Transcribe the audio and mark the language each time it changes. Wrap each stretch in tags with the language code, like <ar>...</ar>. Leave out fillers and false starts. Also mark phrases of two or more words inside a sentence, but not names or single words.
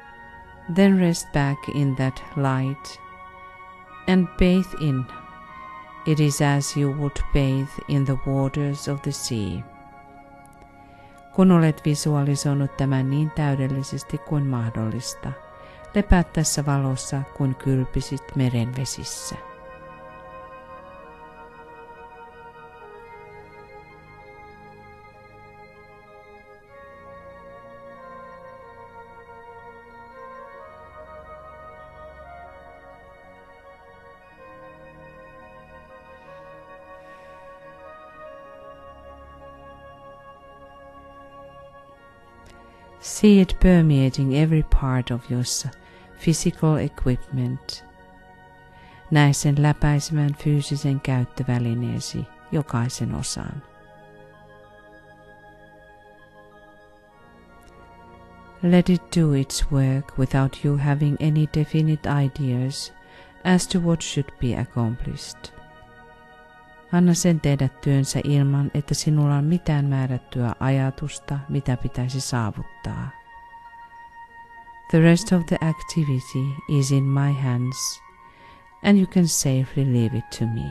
<en>then rest back in that light and bathe in It is as you would bathe in the waters of the sea.</en> <fi>Kun olet visualisoinut tämän niin täydellisesti kuin mahdollista, lepäät tässä valossa kuin kylpisit meren vesissä.</fi> <en>See it permeating every part of your physical equipment.</en> <fi>Näe sen läpäisemään fyysisen käyttövälineesi jokaisen osan.</fi> <en>Let it do its work without you having any definite ideas as to what should be accomplished.</en> <fi>Anna sen tehdä työnsä ilman, että sinulla on mitään määrättyä ajatusta, mitä pitäisi saavuttaa.</fi> <en>The rest of the activity is in my hands, and you can safely leave it to me.</en>